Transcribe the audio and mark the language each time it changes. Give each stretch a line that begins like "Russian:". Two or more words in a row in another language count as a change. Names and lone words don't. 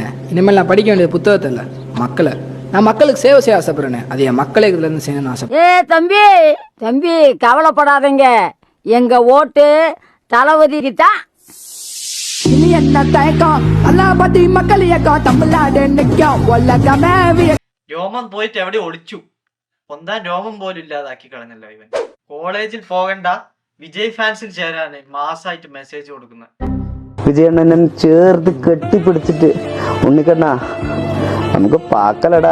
Tamil: இனிமேல் நான் படிக்க வேண்டியது புத்தகத்தை இல்ல, மக்களை. நான் மக்களுக்கு சேவை செய்ய ஆசைப்படுறேன்னு, அது என் மக்களை இதுல இருந்து செய்யணும்னு ஆசை. தம்பி தம்பி கவலைப்படாதீங்க, எங்க ஓட்டு தளபதிக்கு தான். மக்கள் இயக்கம் தமிழ்நாடு
Malayalam: രോമം പോയിട്ട് എവിടെ ഒളിച്ചു, പൊന്താൻ രോമം പോലും ഇല്ലാതാക്കി കളഞ്ഞല്ലോ ഇവൻ. കോളേജിൽ പോകണ്ട, വിജയ് ഫാൻസിൽ ചേരാന് മാസായിട്ട് മെസ്സേജ് കൊടുക്കുന്നത്. വിജയണ്ണനെ ചേർത്ത് കെട്ടിപ്പിടിച്ചിട്ട് ഉണ്ണിക്കണ്ണാ നമുക്ക് പാക്കലടാ.